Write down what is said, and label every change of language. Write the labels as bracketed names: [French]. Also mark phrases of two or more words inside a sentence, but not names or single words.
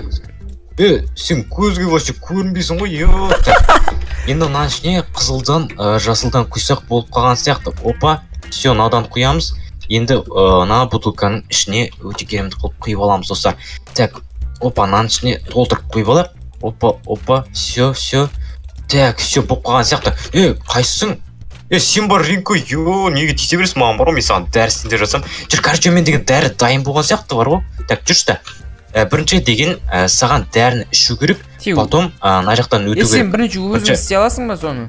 [Kazakh] Сен көзге вообще көрінбейсің ғой, енді мынаның ішіне қызылдан, жасылдан құйсақ болып қалған сияқты. Опа, все, мынадан құямыз. Енді мына бутылканың ішіне өте керемет қылып құйып аламыз достар. Так, опа, мынаның ішіне толтырып құйып алайық. Опа, все. Так, все болып қалған сияқты. Қайсың? Сен бар, Ринко, неге тисе бересің маған бар ғой, мен саған дәрісінде жасам. Жүр, короче, мен деген дәрі дайын болған сияқты бар ғой. Так, жүрші. Бірінші деген саған дәріні ішу керек, потом мына жақтан өту керек. Сен бірінші өзің істей аласың ба соны?